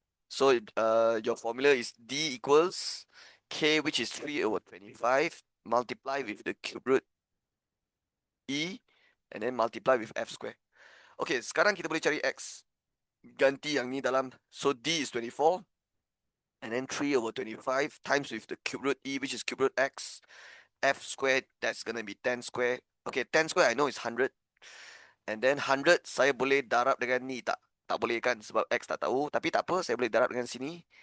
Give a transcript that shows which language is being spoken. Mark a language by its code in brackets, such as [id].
[en] So your formula is D equals K, which is 3 over 25, multiply with the cube root E, and then multiply with F square. [ms] Okay, sekarang kita boleh cari X. Ganti yang ni dalam. [en] So D is 24, and then 3 over 25 times with the cube root E, which is cube root X. F squared, that's going to be 10 square. Okay, 10 square I know is 100. And then [ms] 100 saya boleh darab dengan ni tak? Tak boleh kan sebab X tak tahu. Tapi tak apa, saya boleh darab dengan sini.